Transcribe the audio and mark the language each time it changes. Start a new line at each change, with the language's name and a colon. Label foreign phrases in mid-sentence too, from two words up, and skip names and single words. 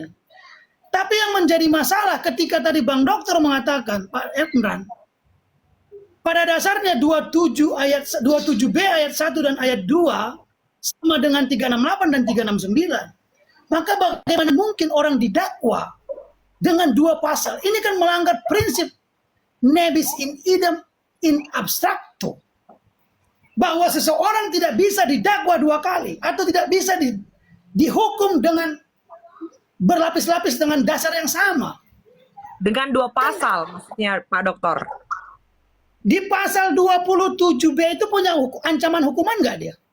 Indonesian: Tapi yang menjadi masalah ketika tadi Bang Dokter mengatakan, Pak Emran, pada dasarnya 27B ayat 1 dan ayat 2 sama dengan 368 dan 369. Maka bagaimana mungkin orang didakwa dengan dua pasal? Ini kan melanggar prinsip
Latin: nebis in idem in abstracto.
Indonesian: Bahwa seseorang tidak bisa didakwa dua kali atau tidak bisa dihukum dengan berlapis-lapis dengan dasar yang sama. Dengan dua pasal maksudnya Pak Dokter. Di pasal 27B itu punya ancaman hukuman nggak dia?